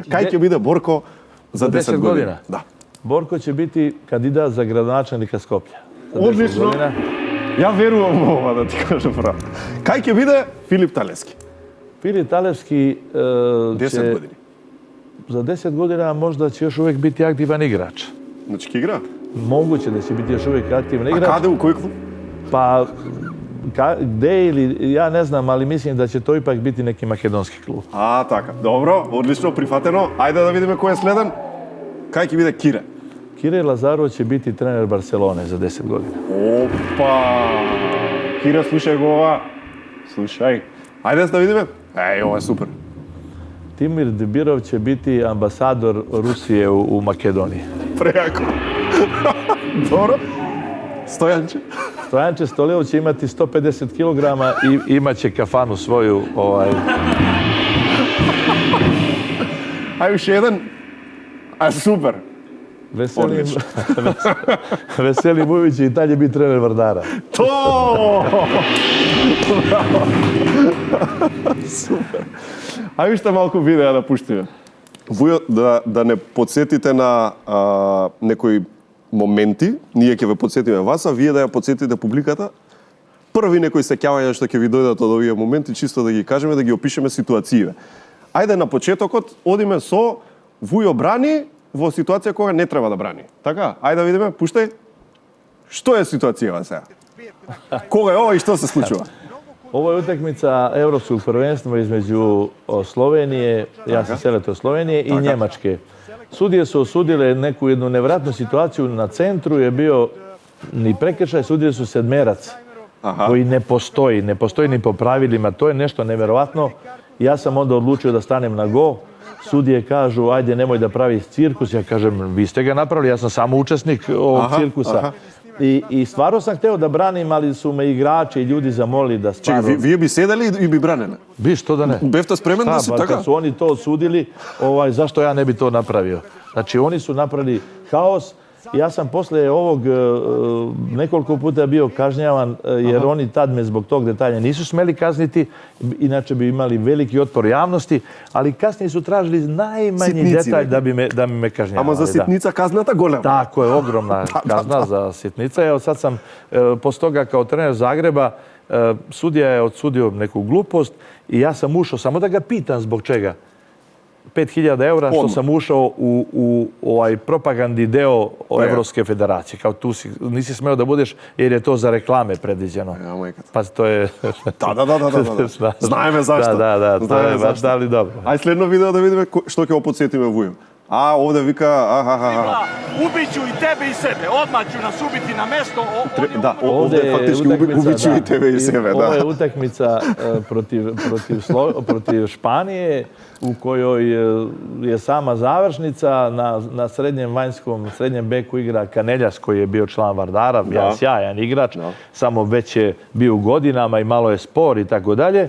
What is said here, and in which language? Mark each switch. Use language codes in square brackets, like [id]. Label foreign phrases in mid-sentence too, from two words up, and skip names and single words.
[mk] Кај ќе биде Борко за 10 години? Да. [sr] Борко ќе бити кандидат за градоначелника Скопје. [mk] Одлично. Ја верувам во ова, да ти кажам право. Кај ќе биде Филип Талевски? Филип Талевски 10 години. [sr] За 10 година можда ќе još uvek biti aktivan igrač. [mk] Значи ќе игра? [sr] Moguće da će biti još uvijek aktivan [mk] А [sr] igrač. [mk] каде, у кој клуб? [sr] Pa, gde ili, ja ne znam, ali mislim da će to ipak biti neki makedonski klub. [mk] Така. Добро, одлично, прифатено. Ајде да видиме кој е следен. Кај ќе биде Кире? [sr] Kire Lazaro će biti trener Barcelone za 10 godina. [mk] Опа! Кире, слушај го ова. Слушај. Ајде да видиме. Ова е супер. [sr] Timir Dibirov će biti ambasador Rusije u Makedoniji. [mk] Прејако. Добро. Стојанче? [sr] Stojanče Stoleo će imati 150 kg i imaće kafanu svoju. [mk] Ај уште еден. Супер. [sr] Veseli Vujović će i dalje biti trener Vardara. To! [mk] Супер. Ај уште малку видеа да пуштиме. Вујо, да не подсетите на некои моменти, ние ќе ве подсетиме вас, а вие да ја подсетите публиката. Први некои сеќавања што ќе ви дојдат од овие моменти, чисто да ги кажеме, да ги опишеме ситуациите. Ајде на почетокот одиме со Вујо брани во ситуација кога не треба да брани. Така? Ајде да видиме, пуштај. Што е ситуацијава сега? Кога е ова и што се случува? [sr] Ovo je utakmica Evropskog prvenstva između Slovenije, ja sam selektor Slovenije, i Njemačke. Sudije su osudile neku jednu nevratnu situaciju. Na centru je bio ni prekršaj, sudije su sedmerac koji ne postoji ni po pravilima. To je nešto neverovatno. Ja sam onda odlučio da stanem na go. Sudije kažu, ajde, nemoj da pravi cirkus. Ja kažem, vi ste ga napravili, ja sam samo učesnik ovog cirkusa. I stvarno sam hteo da branim, ali su me igrači i ljudi zamolili da stvarno... Čekaj, [mk] vие би седели и би бранеле? Би, [sr] što da ne? [mk] Бевте спремен да си така? [sr] Kad su oni to osudili, zašto ja ne bi to napravio? Znači, oni su napravili haos. Ja sam posle ovog nekoliko puta bio kažnjavan, jer oni tad me zbog tog detalja nisu smeli kazniti, inače bi imali veliki otpor javnosti, ali kasnije su tražili najmanji detalj da bi me kažnjavali. [mk] Ама за ситница казната голема. [sr] Tako je, ogromna kazna za sitnica. Evo sad sam, posle toga kao trener Zagreba, sudija je odsudio neku glupost i ja sam ušao, samo da ga pitam zbog čega. 5.000 eura što sam ušao u ovaj propagandni deo Evropske federacije. Kao tu nisi smeo da budeš jer je to za reklame predviđeno. Pa to je... Da. [mk] Знаеме зашто. [sr] Da, to je baš dali dobro. [mk] Ај следно видео да видиме што ќе го подсетиме Вујо. Овде вика, [sr] Ubiću i tebe i sebe, odmah ću nas ubiti na mesto. Da, ovde je faktički ubiću i tebe i sebe. Ovo je utakmica protiv Španije, u kojoj je sama završnica. Na srednjem beku igra Kaneljas, koji je bio član Vardara, jedan sjajan igrač, samo već je bio u godinama i malo je spor i tako dalje.